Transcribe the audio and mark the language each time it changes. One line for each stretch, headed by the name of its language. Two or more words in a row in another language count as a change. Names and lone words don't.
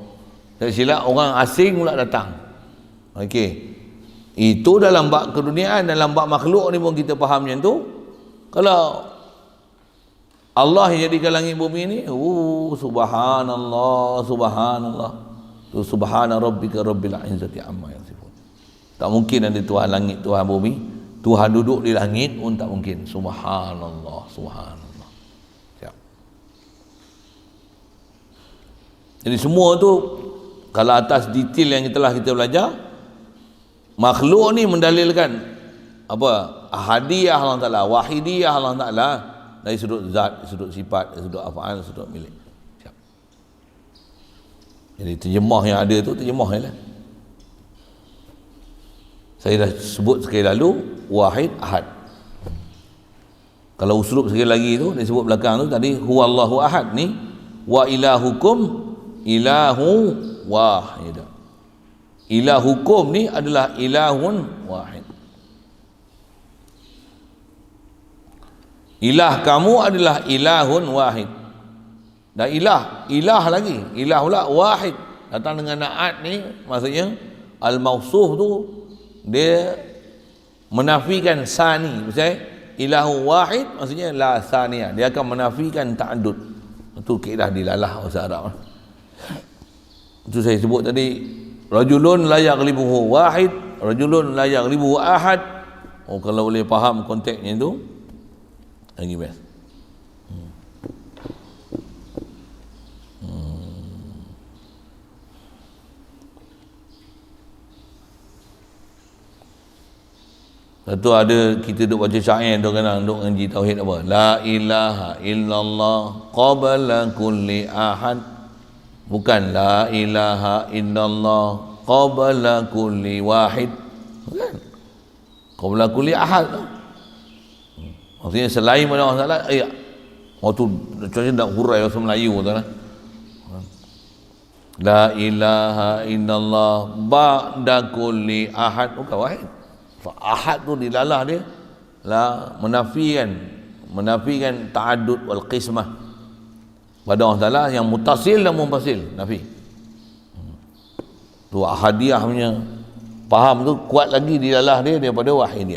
Malay: Tak silap orang asing pula datang. Okey. Itu dalam bab keduniaan, dalam bab makhluk ni pun kita faham macam tu. Kalau Allah yang jadikan langit bumi ni, subhanallah.
Arabic: Tu سبحان ربك رب العزة عما يصفون.
Malay: Tak mungkin ada Tuhan langit, Tuhan bumi. Tuhan duduk di langit pun tak mungkin. Subhanallah. Siap. Jadi semua tu kalau atas detail yang telah kita belajar, makhluk ni mendalilkan apa?
Arabic: أحدية الله تعالى، واحدية الله تعالى,
Malay: dari sudut zat, sudut sifat, sudut af'al, sudut milik. Siap. Jadi terjemah yang ada tu terjemah je lah. Saya dah sebut sekali lalu, wahid, ahad. Kalau uslub sekali lagi tu, dia sebut belakang tu tadi,
Arabic: هو الله أحد ni, وإلهكم إله واحد.
Malay: Ilahukum ni adalah
Arabic: إله واحد.
Malay: Ilah kamu adalah
Arabic: إله واحد.
Malay: Dan ilah lagi, ilah pula wahid. Datang dengan naat ni, maksudnya al-mausuf tu dia menafikan sani. Misalnya
Arabic: إله واحد
Malay: maksudnya
Arabic: لا ثانية,
Malay: dia akan menafikan ta'addud. Itu kaedah dilalah bahasa Arab. Itu saya sebut tadi,
Arabic: رجل لا يغلبه واحد، رجل لا يغلبه أحد.
Malay: Kalau boleh faham konteksnya itu lagi best. Satu ada kita duk baca syair tu kan, duk ngaji tauhid apa?
Arabic: لا إله إلا الله قبل كل أحد. Bukan لا إله إلا الله قبل كل واحد. Bukan. قبل كل أحد.
Malay: Maksudnya selain pada Allah Taala, waktu contohnya nak hurai bahasa Melayu tu lah.
Arabic: لا إله إلا الله بعد كل أحد.
Malay: Bukan wahid. Ahad tu dilalah dia la menafikan
Arabic: التعدد والقسمة.
Malay: pada Allah Ta'ala yang mutasil dan munfasil, nafi. Tu ahadiyah punya faham tu kuat lagi di dalam dia daripada wahidiyah.